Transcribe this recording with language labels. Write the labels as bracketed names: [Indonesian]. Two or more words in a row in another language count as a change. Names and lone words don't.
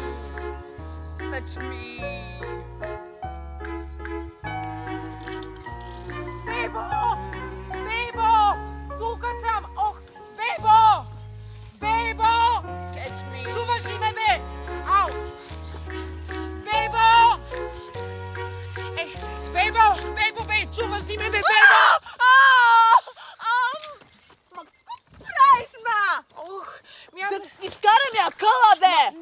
[English] Touch me. [Bulgarian] Бебо! Бебо! Тук съм! Ох, Бебо! Бебо! [English] Catch me. [Bulgarian] Чуваш ли ме, бе? Ау! Бебо! Бебо! Бебо, бе! Чуваш ли ме, бе, Бебо? Ма, какво правиш, ма? Ох, Да изкарам я къла, бе!